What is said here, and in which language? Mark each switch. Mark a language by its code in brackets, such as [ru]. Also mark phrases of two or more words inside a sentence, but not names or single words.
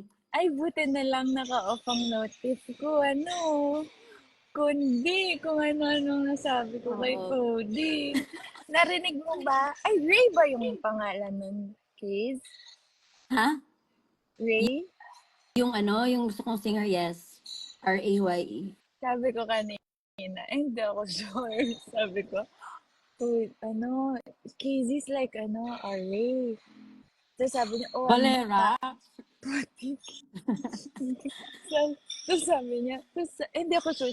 [tl] Ay, buti na lang naka-off ang notif ko. Kundi, kung ano-ano nasabi ko kay Oo. Cody. Narinig mo ba? Ay, Ray ba yung pangalan nun, Kiz? Ha? Ray? Yung gusto kong singer, yes. R-A-Y-E. Sabi ko kanina, hindi ako sure. Sabi ko, uy, [en] Casey's like, [tl] Ray. Tapos sabi niya, [en] oh, I'm [tl] Valera? Patik. Tapos sabi niya, hindi ako sure.